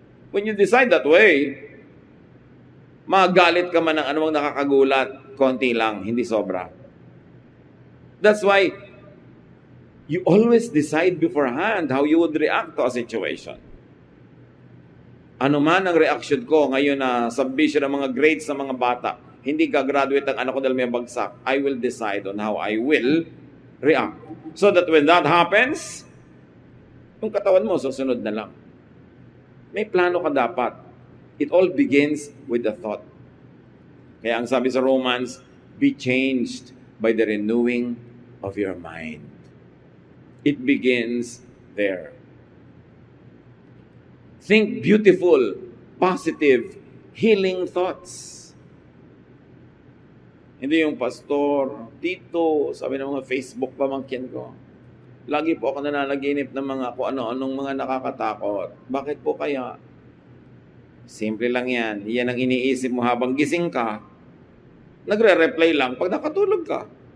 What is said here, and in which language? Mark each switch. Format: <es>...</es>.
<en>When you decide that way,</en> <tl>magalit ka man ng anumang nakakagulat, konti lang, hindi sobra.</tl> <en>That's why you always decide beforehand how you would react to a situation.</en> <tl>Ano man ang reaction ko ngayon na submission ng mga grades sa mga bata, hindi gagraduate ang anak ko dahil may bagsak,</tl> <en>I will decide on how I will react.</en> <tl>So that when that happens, yung katawan mo susunod na lang. May plano ka dapat.</tl> <en>It all begins with the thought.</en> <tl>Kaya ang sabi sa Romans,</tl> <en>be changed by the renewing of your mind. It begins there. Think beautiful, positive, healing thoughts.</en> <tl>Hindi yung pastor, tito, sabi ng mga Facebook pamangkin ko. Lagi po ako nananaginip ng mga kung ano-anong mga nakakatakot. Bakit po kaya? Simple lang yan. Yan ang iniisip mo habang gising ka. Nagre-reply lang pag nakatulog ka.</tl>